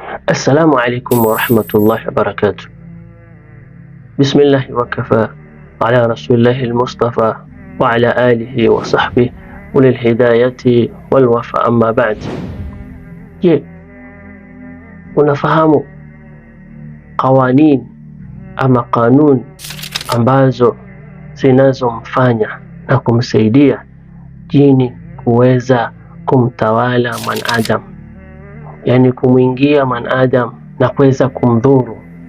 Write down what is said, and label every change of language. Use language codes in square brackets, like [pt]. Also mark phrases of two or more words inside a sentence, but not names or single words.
[ar] السلام عليكم ورحمة الله وبركاته. بسم الله وكفى على رسول الله المصطفى وعلى آله وصحبه أولي الهداية والوفا أما بعد. [sw] Je, unafahamu qawanin ama kanuni ambazo zinazomfanya na kumsaidia jini kuweza kumtawala mwanadamu, yani kumwingia mwanadamu na kuweza kumdhuru?